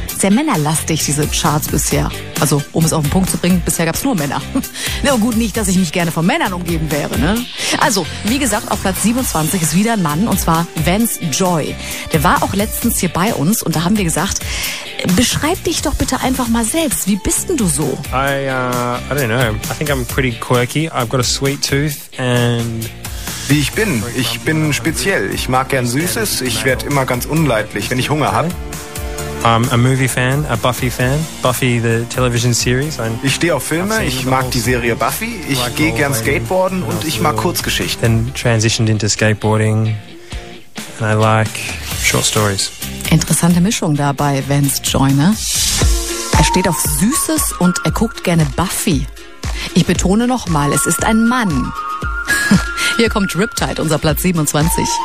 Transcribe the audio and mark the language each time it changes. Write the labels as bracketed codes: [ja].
[de] Sehr männerlastig, diese Charts bisher. Also, um es auf den Punkt zu bringen, bisher gab es nur Männer. Na ja, gut, nicht, dass ich mich gerne von Männern umgeben wäre, ne? Also, wie gesagt, auf Platz 27 ist wieder ein Mann, und zwar Vance Joy. Der war auch letztens hier bei uns und da haben wir gesagt, beschreib dich doch bitte einfach mal selbst. Wie bist denn du so? [en] I don't know. I think I'm pretty quirky. I've got a sweet tooth and... [de] Wie ich bin. Ich bin speziell. Ich mag gern Süßes. Ich werde immer ganz unleidlich, wenn ich Hunger habe. [en] I'm a movie fan, a Buffy fan. Buffy, the television series. [de] Ich stehe auf Filme. Ich mag die Serie Buffy. Ich gehe gern Skateboarden und ich mag Kurzgeschichten. [en] Then transitioned into skateboarding. And I like short stories. [de] Interessante Mischung da bei Vance Joyner. Er steht auf Süßes und er guckt gerne Buffy. Ich betone nochmal, es ist ein Mann. Hier kommt Riptide, unser Platz 27.